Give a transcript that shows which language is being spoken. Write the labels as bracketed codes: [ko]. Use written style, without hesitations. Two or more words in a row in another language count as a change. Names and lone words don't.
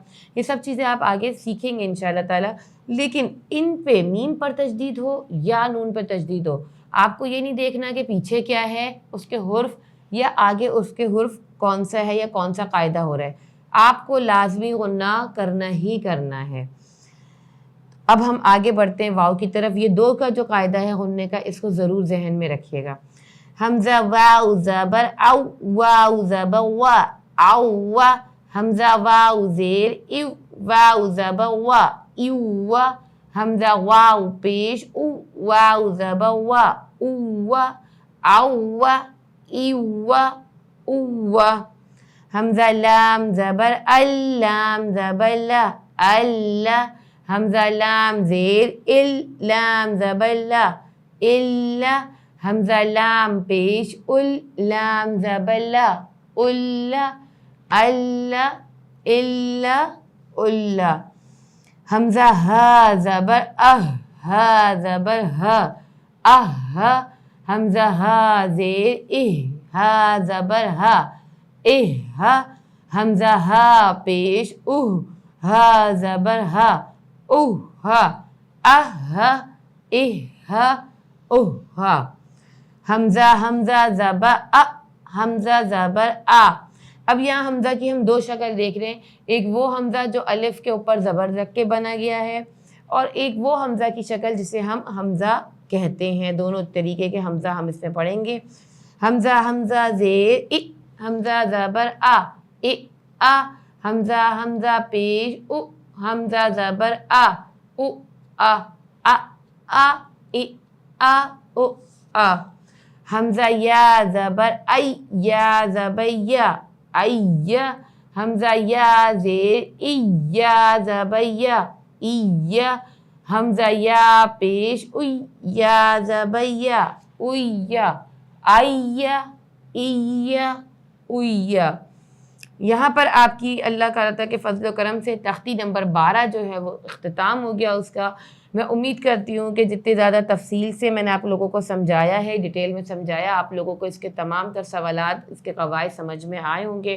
[ur] یہ سب چیزیں آپ آگے سیکھیں گے [ar] انشاءاللہ تعالیٰ. [ur] لیکن ان پہ میم پر تشدید ہو یا نون پر تشدید ہو، آپ کو یہ نہیں دیکھنا کہ پیچھے کیا ہے اس کے حرف یا آگے اس کے حرف کون سا ہے یا کون سا قاعدہ ہو رہا ہے، آپ کو لازمی غنّہ کرنا ہی کرنا ہے. اب ہم آگے بڑھتے ہیں واو کی طرف. یہ دو کا جو قاعدہ ہے غنّے کا اس کو ضرور ذہن میں رکھیے گا. حمزہ واو زبر او واو زبر وا او حمزہ واو زیر ایو واو زبر وا ایو حمزہ واو پیش او واو زبر وا او او ایو او حمزہ لام زبر ال لام زبر لا ال حمزہ لام زیر ال لام زبر لا ال حمزہ لام پیش ال لام زبر لا ال ال ال ال حمزہ ہا زبر ہا زبر ہا حمزہ ہا زیر ہا زبر ہا حمزہ ہا پیش ہا زبر ہا حمزہ زبر حمزہ زبر اب یہاں حمزہ کی ہم دو شکل دیکھ رہے ہیں، ایک وہ حمزہ جو الف کے اوپر زبر رکھ کے بنا گیا ہے، اور ایک وہ حمزہ کی شکل جسے ہم حمزہ کہتے ہیں۔ دونوں طریقے کے حمزہ ہم اس میں پڑھیں گے۔ حمزہ حمزہ زیر ا، حمزہ زبر آ، ا آ، حمزہ حمزہ پیش او، حمزہ زبر آ، او آ، آ آ، ا آ، او آ۔ حمزہ یا زبر ای، یا زبر یا، ای، حمزہ یا زیر ای، یا زبر یا، ای، حمزہ یا پیش اوی، یا زبر یا، اوی، آئی، ای، اوی۔ یہاں پر آپ کی اللہ تعالیٰ کے فضل و کرم سے تختی نمبر 12 جو ہے وہ اختتام ہو گیا اس کا۔ میں امید کرتی ہوں کہ جتنے زیادہ تفصیل سے میں نے آپ لوگوں کو سمجھایا ہے، ڈیٹیل میں سمجھایا، آپ لوگوں کو اس کے تمام تر سوالات، اس کے قواعد سمجھ میں آئے ہوں گے۔